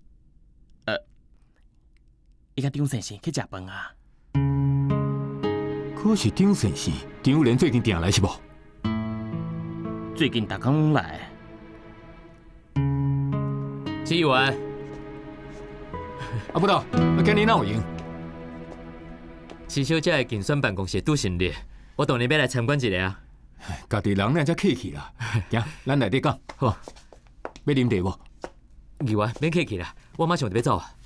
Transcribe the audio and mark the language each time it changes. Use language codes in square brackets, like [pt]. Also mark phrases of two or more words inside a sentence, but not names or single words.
[nan] 伊甲张先生去食饭啊。可是张先生，张友莲最近定来是无？最近逐工拢来。志远，啊不到，今日哪有闲？徐小姐的竞选办公室拄成立，我当然要来参观一下啊。家己人咱才客气啦。行，咱内底讲。好，要啉茶无？志远，免客气啦，我马上就要走啊。